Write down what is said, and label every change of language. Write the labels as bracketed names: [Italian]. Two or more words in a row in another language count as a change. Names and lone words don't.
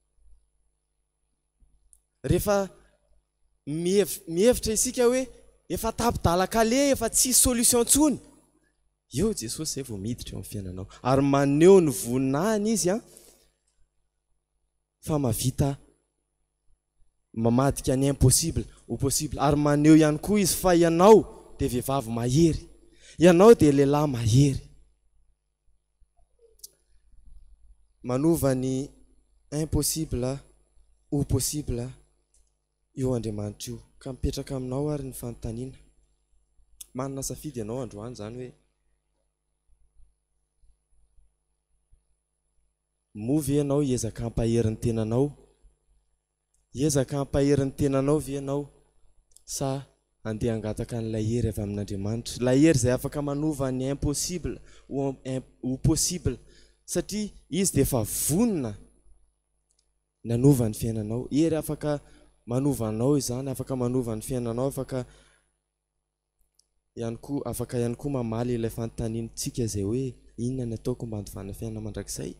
[Malagasy] Rehefa mihevitra isika hoe efa tapidalakale, efa tsy solution ntsony, eo Jesosy zay vao miditra eo amin'ny fiainanao ary maneho ny voninahiny izy fa mavita mamadika ny [French] impossible au possible. [Malagasy] Ary maneho ihany koa izy fa ianao dia vehivavy mahery, ianao dia lehilahy mahery. Manova ny [French] impossible au possible [Malagasy] eo Andriamanitra io, ka mipetraka aminao ary ny fanontaniana. Manana safidy ianao androany zany hoe movy ianao hiezaka hampaherin'ny tenanao, hiezaka hampaherin'ny tenanao ve ianao, sa andeha hangataka n'ilay hery avy amin'Andriamanitra, ilay hery izay afaka manova ny [French] impossible ou possible, [Malagasy] satria izy dia efa vonona nanova ny fiainanao. Hery afaka manovanao izany, afaka manova ny fiainanao, afaka ihany koa mamaly ilay fanontaniantsika zay hoe inona ny ataoko mba handovana fiainana mandrakizay.